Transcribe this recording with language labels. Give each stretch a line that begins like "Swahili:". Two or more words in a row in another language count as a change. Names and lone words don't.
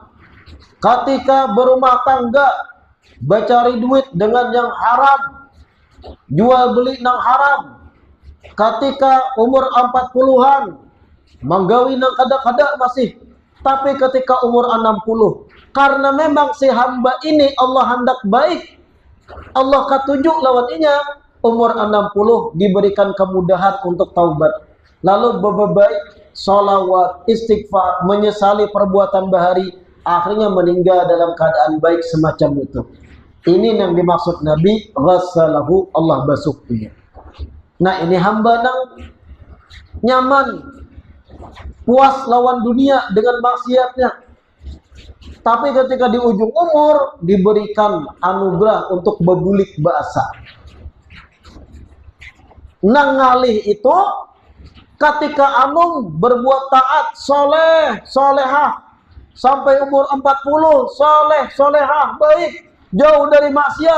Indonesian: Ketika berumah tangga, bercari duit dengan yang haram, jual beli yang haram.
Banjar: Ketika umur 40-an, menggawi nang kada-kada masih.
Indonesian: Tapi ketika umur 60, karena memang si hamba ini Allah hendak baik, Allah ketunjuk lawannya, umur 60 diberikan kemudahan untuk taubat, lalu berbaik, sholawat, istighfar, menyesali perbuatan bahari, akhirnya meninggal dalam keadaan baik semacam itu. Ini yang dimaksud Nabi, ghassalahu, Allah basuh dia.
Banjar: Nah, ini hamba nang nyaman, puas lawan dunia dengan maksiatnya.
Indonesian: Tapi ketika di ujung umur diberikan anugerah untuk bebulik bahasa.
Banjar: Nang ngalih itu ketika anum berbuat taat, soleh, solehah, sampai umur 40, soleh, solehah, baik, jauh dari maksiat.